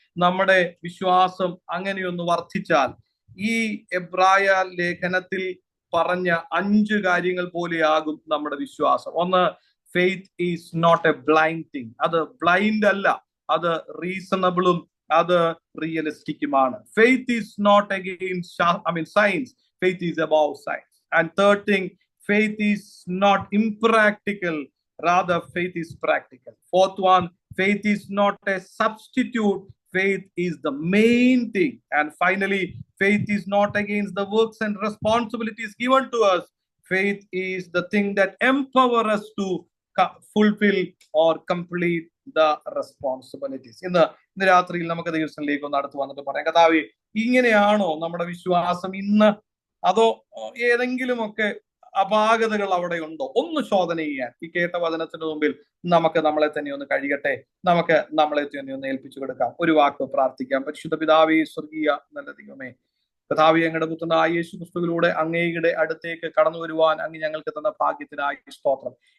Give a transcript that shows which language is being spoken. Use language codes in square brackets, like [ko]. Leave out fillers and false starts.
[ml] നമ്മുടെ വിശ്വാസം അങ്ങനെയൊന്ന് വർദ്ധിച്ചാൽ ഈ എബ്രായ ലേഖനത്തിൽ പറഞ്ഞ 5 കാര്യങ്ങൾ പോലെയാകും നമ്മുടെ വിശ്വാസം. [en] ഒന്ന്, faith is not a blind thing. [ml] അത് ബ്ലൈൻഡ് അല്ല, അത് റീസണബിളും അത് റിയലിസ്റ്റിക്കുമാണ്. [en] Faith is not against science, faith is above science. And third thing, faith is not impractical, rather faith is practical. Fourth one, faith is not a substitute, faith is the main thing. And finally, faith is not against the works and responsibilities given to us. Faith is the thing that empower us to fulfill or complete the responsibilities. [ml] ഇന്ന് രാത്രിയിൽ നമുക്ക് ദൈവത്തിലേക്ക് ഒന്ന് അടുത്ത് വന്നിട്ട് പറയാം, കർത്താവേ, ഇങ്ങനെയാണോ നമ്മുടെ വിശ്വാസം ഇന്ന്? അതോ ഏതെങ്കിലുമൊക്കെ അപാകതകൾ അവിടെ ഉണ്ടോ? ഒന്ന് ശോധന ചെയ്യാൻ ഈ കേട്ട വചനത്തിന് മുമ്പിൽ നമുക്ക് നമ്മളെ തന്നെ ഒന്ന് കഴിയട്ടെ. നമുക്ക് നമ്മളെ തന്നെ ഒന്ന് ഏൽപ്പിച്ചു കൊടുക്കാം. ഒരു വാക്ക് പ്രാർത്ഥിക്കാം. പരിശുദ്ധ പിതാവേ, സ്വർഗീയ നല്ല ദൈവമേ, കർത്താവേ, ഞങ്ങളുടെ പുത്രനായ യേശു ക്രിസ്തുവിലൂടെ അങ്ങയുടെ അടുത്തേക്ക് കടന്നു വരുവാൻ അങ്ങ് ഞങ്ങൾക്ക് തന്ന ഭാഗ്യത്തിനായി സ്തോത്രം.